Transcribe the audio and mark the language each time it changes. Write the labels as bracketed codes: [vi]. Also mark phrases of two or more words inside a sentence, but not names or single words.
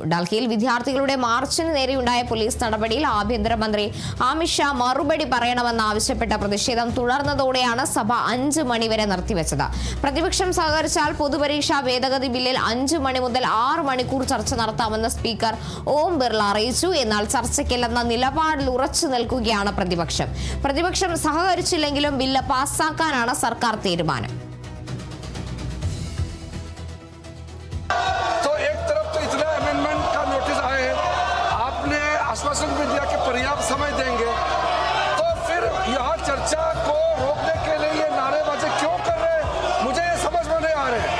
[ml] ഡൽഹിയിൽ വിദ്യാർത്ഥികളുടെ മാർച്ചിന് നേരെയുണ്ടായ പോലീസ് നടപടിയിൽ ആഭ്യന്തരമന്ത്രി അമിത് ഷാ മറുപടി പറയണമെന്നാവശ്യപ്പെട്ട പ്രതിഷേധം തുടർന്നതോടെയാണ് സഭ 5 മണി വരെ നിർത്തിവെച്ചത്. പ്രതിപക്ഷം സഹകരിച്ചാൽ പൊതുപരീക്ഷാ ഭേദഗതി ബില്ലിൽ 5 മണി മുതൽ 6 മണിക്കൂർ ചർച്ച നടത്താമെന്ന് സ്പീക്കർ ഓം ബിർള അറിയിച്ചു. എന്നാൽ ചർച്ചയ്ക്കില്ലെന്ന നിലപാടിൽ ഉറച്ചു നിൽക്കുകയാണ് പ്രതിപക്ഷം സഹകരിച്ചില്ലെങ്കിലും ബില്ല് പാസ്സാക്കാനാണ് സർക്കാർ തീരുമാനം. [hi] आश्वासन भी दिया कि पर्याप्त समय देंगे, तो फिर यहाँ चर्चा को रोकने के लिए ये नारेबाजी क्यों कर रहे हैं, मुझे ये समझ में नहीं आ रहे हैं।